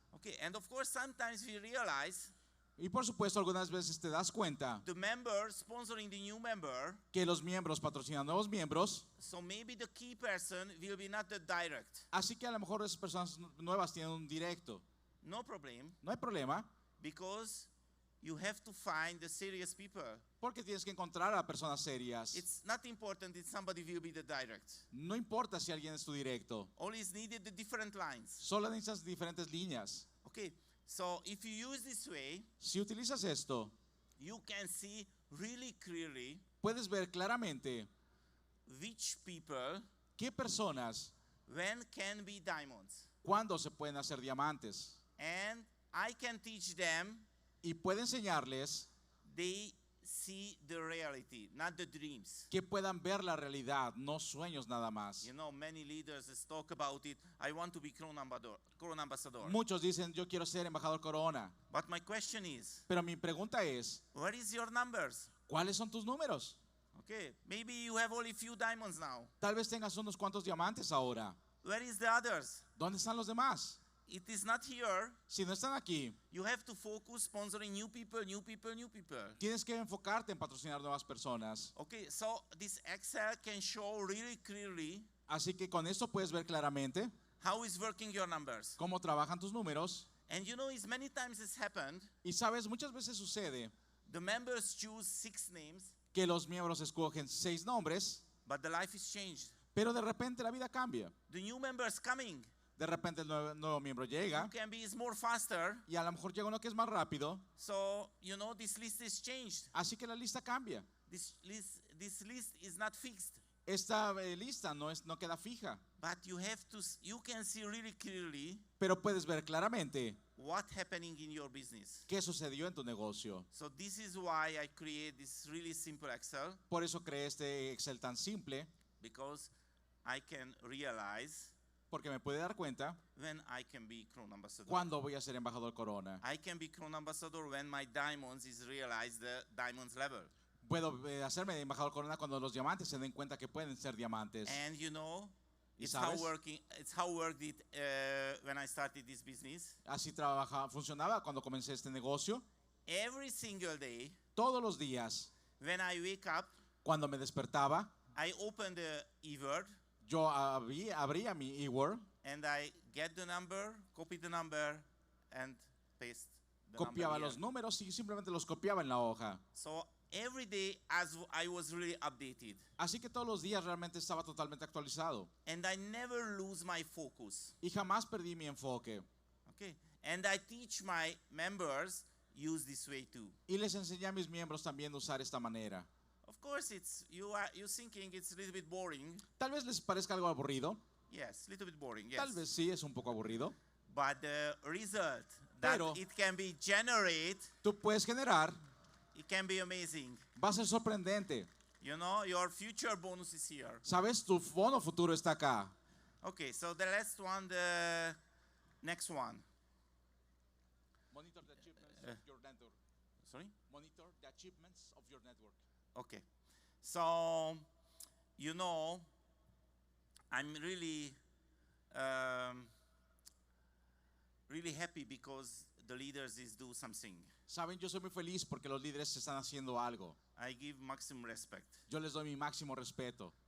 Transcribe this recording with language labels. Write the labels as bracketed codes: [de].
[en] Okay, and of course sometimes we realize [es] Y por supuesto, algunas veces te das cuenta [en] the member sponsoring the new member, [es] que los miembros patrocinan nuevos miembros. [en] so maybe the key person will be not the direct. [es] Así que a lo mejor esas personas nuevas tienen un directo. [en] No problem, [es] No hay problema, [en] because you have to find the serious people. [es] porque tienes que encontrar a personas serias. [en] It's not important if somebody will be the direct. [es] No importa si alguien es tu directo. [en] Only is needed the different lines. [es] Solo necesitas diferentes líneas. [en] Okay, so if you use this way, [es] Si utilizas esto, [en] you can see really clearly [es] puedes ver claramente [en] which people [es] qué personas, [en] when can be diamonds. [es] cuándo se pueden hacer diamantes. [en] And I can teach them, [es] Y puede enseñarles [en] they see the reality, not the dreams. [es] que puedan ver la realidad, no sueños nada más. [en] You know, many leaders talk about it. I want to be crown ambassador. [es] Muchos dicen, yo quiero ser embajador Corona. [en] But my question is, [es] Pero mi pregunta es, [en] where is your numbers? [es] ¿cuáles son tus números? [en] Okay, maybe you have only few diamonds now. [es] Tal vez tengas unos cuantos diamantes ahora. [en] Where is the others? [es] ¿Dónde están los demás? [en] It is not here. [es] Si no están aquí, [en] You have to focus sponsoring new people, new people, new people. [es] tienes que enfocarte en patrocinar nuevas personas. [en] Okay, so this Excel can show really clearly [es] Así que con esto puedes ver claramente [en] how is working your numbers. [es] cómo trabajan tus números. [en] And you know, many times it's happened, [es] Y sabes, muchas veces sucede [en] the members choose 6 names, [es] que los miembros escogen 6 nombres, [en] but the life is changed. [es] pero de repente la vida cambia. [en] The new members coming, [es] De repente el nuevo miembro llega [en] who can be is more faster. [es] y a lo mejor llega uno que es más rápido. [en] So, you know, this list is changed. [es] Así que la lista cambia. [en] This list is not fixed. [es] Esta lista no queda fija, [en] But you can see really clearly [es] pero puedes ver claramente [en] what happening in your business. [es] qué sucedió en tu negocio. [en] So this is why I create this really simple Excel, [es] Por eso creé este Excel tan simple, [en] because I can realize [es] porque me puede dar cuenta [en] when I can be crown ambassador. [es] cuándo voy a ser embajador Corona. [en] I can be crown ambassador when my diamonds is realized the diamonds level. [es] Puedo hacerme de embajador Corona cuando los diamantes se den cuenta que pueden ser diamantes. [en] And you know, [es] ¿Y [en] it's how [es] sabes? [en] worked it when I started this business. [es] Así funcionaba cuando comencé este negocio. [en] Every single day, [es] Todos los días, [en] when I wake up, [es] cuando me despertaba, [en] I open the e-word [es] yo abría mi eWord, [en] and I get the number, copy the number, and paste the [es] copiaba [en] number [es] los [en] here. [es] números y simplemente los copiaba en la hoja. [en] So every day as I was really updated. [es] Así que todos los días realmente estaba totalmente actualizado. [en] And I never lose my focus. [es] Y jamás perdí mi enfoque. [en] Okay. And I teach my members use this way too. [es] Y les enseñé a mis miembros también a usar esta manera. [en] Of course, you're thinking it's a little bit boring. [es] Tal vez les parezca algo aburrido. [en] Yes, a little bit boring. Yes. [es] Tal vez sí, es un poco aburrido. [en] But the result that [es] Pero [en] it can be generate, [es] tú puedes generar, [en] it can be amazing. [es] va a ser sorprendente. [en] You know, your future bonus is here. [es] Sabes, tu bono futuro está acá. [en] Okay, so the last one, the next one. Monitor the achievements of your network. Sorry? Monitor the achievements of your network. Okay. So, you know, I'm really, really happy because the leaders is do something. [es] Saben, yo soy muy feliz porque los líderes están haciendo algo. [en] I give maximum respect. [es] Yo les doy mi máximo respeto.